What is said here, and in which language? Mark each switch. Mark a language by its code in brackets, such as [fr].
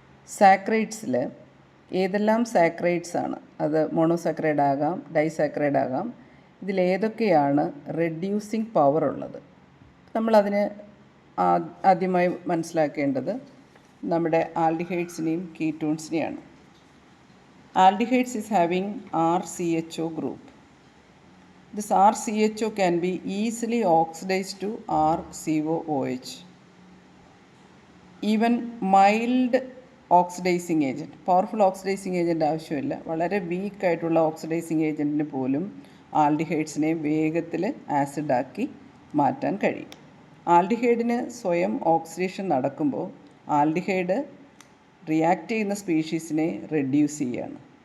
[ml] സാക്രൈഡ്സിൽ ഏതെല്ലാം സാക്രൈഡ്സ് ആണ്, അത് മോണോസാക്രൈഡ് ആകാം, ഡൈസാക്രൈഡ് ആകാം, ഇതിലേതൊക്കെയാണ് റെഡ്യൂസിങ് പവർ ഉള്ളത്. നമ്മളതിന് ആദ്യമായി മനസ്സിലാക്കേണ്ടത് നമ്മുടെ ആൽഡിഹൈഡ്സിനെയും കീറ്റോൺസിനെയാണ്. [en] Aldehydes is having RCHO group. This RCHO can be easily oxidized to RCOOH. Even mild oxidizing agent, [ml] powerful oxidising agent ആവശ്യമില്ല, വളരെ വീക്കായിട്ടുള്ള ഓക്സിഡൈസിങ് ഏജൻറ്റിന് പോലും ആൽഡിഹൈഡ്സിനെ വേഗത്തിൽ ആസിഡാക്കി മാറ്റാൻ കഴിയും. ആൽഡിഹൈഡിന് സ്വയം ഓക്സിഡേഷൻ നടക്കുമ്പോൾ ആൽഡിഹൈഡ് റിയാക്ട് ചെയ്യുന്ന സ്പീഷീസിനെ റെഡ്യൂസ് ചെയ്യുകയാണ്.